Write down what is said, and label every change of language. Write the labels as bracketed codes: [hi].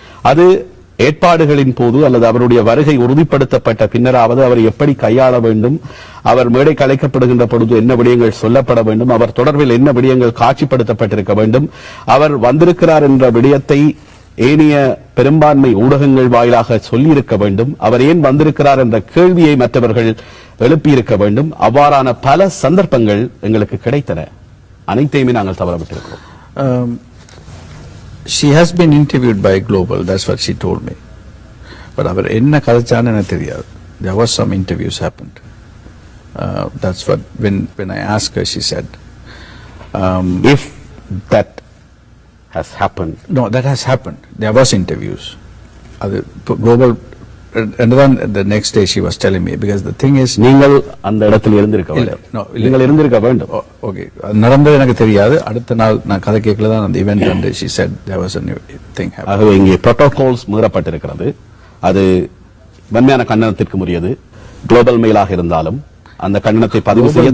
[ta] அது ஏற்பாடுகளின் போது அல்லது அவருடைய வருகை உறுதிப்படுத்தப்பட்ட பின்னராவது அவர் எப்படி கையாள வேண்டும், அவர் மேடை கலைக்கப்படுகின்ற பொழுது என்ன விடயங்கள் சொல்லப்பட வேண்டும், அவர் தொடர்பில் என்ன விடயங்கள் காட்சிப்படுத்தப்பட்டிருக்க வேண்டும், அவர் வந்திருக்கிறார் என்ற விடயத்தை ஏனைய பெரும்பான்மை ஊடகங்கள் வாயிலாக சொல்லியிருக்க வேண்டும், அவர் ஏன் வந்திருக்கிறார் என்ற கேள்வியை மற்றவர்கள் எழுப்பியிருக்க வேண்டும். அவ்வாறான பல சந்தர்ப்பங்கள் எங்களுக்கு கிடைத்தன. அனைத்தையுமே நாங்கள் தவறவிட்டிருக்கிறோம். [en] She has been interviewed by Global, that's what she told me. [ta] But அவர் என்ன கதைச்சான்னு எனக்கு தெரியாது. [en] There was some interviews happened. That's what, when I asked her, she said. If that has happened. No, that has happened. There was interviews. Global, and then the next day she was telling me, because the thing is, [ta] நீங்கள் அந்த இடத்தில் இருந்திருக்க வேண்டும். நீங்கள் இருந்திருக்க வேண்டும். Okay, நடந்தது எனக்கு தெரியாது. அடுத்த நாள் நான் கதை கேட்கல தான் அந்த ஈவென்ட் வந்து [en] she said there was a new thing happening. [ta] ஆகவே இங்கே புரோட்டோகால்ஸ் மீறப்பட்டிருக்கிறது. அது வன்மையான கண்டனத்திற்கு உரியது. குளோபல் மெயிலாக இருந்தாலும் அந்த கண்டனத்தை பதிவு செய்ய